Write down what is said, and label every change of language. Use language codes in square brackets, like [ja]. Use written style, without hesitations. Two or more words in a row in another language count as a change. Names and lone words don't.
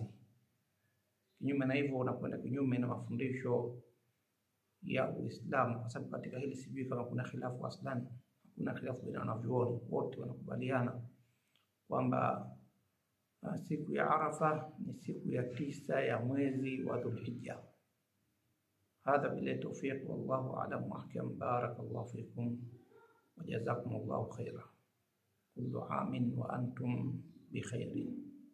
[sw] Kinyume na hivyo unakwenda kinyume na mafundisho ya Uislamu, kwa sababu katika hili sijui kama kuna khilafu aslan. Hakuna khilafu baina wanavyuoni, wote wanakubaliana kwamba siku ya Arafa ni siku ya 9 ya mwezi wa Dhulhijja. [ar] هذا بالله التوفيق والله أعلم وأحكم. بارك الله فيكم وجزاكم الله خيرا. كل عام وأنتم بخير.